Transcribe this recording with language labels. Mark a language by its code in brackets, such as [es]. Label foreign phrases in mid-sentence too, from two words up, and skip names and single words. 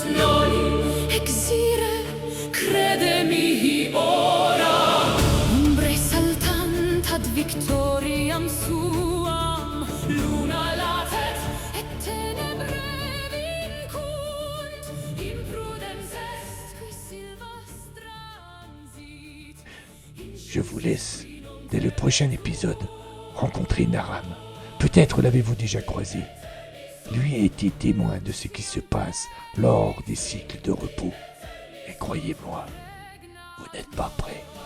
[la] Noli exire, crede mihi ora. Umbrae saltant ad victoriam suam, luna latet et tenebrae vincunt. Imprudens est qui silvas transit. [fr] Je vous laisse, dès le prochain épisode, rencontrer Naram. Peut-être l'avez-vous déjà croisé. Lui a été témoin de ce qui se passe lors des cycles de repos. Et croyez-moi, vous n'êtes pas prêts.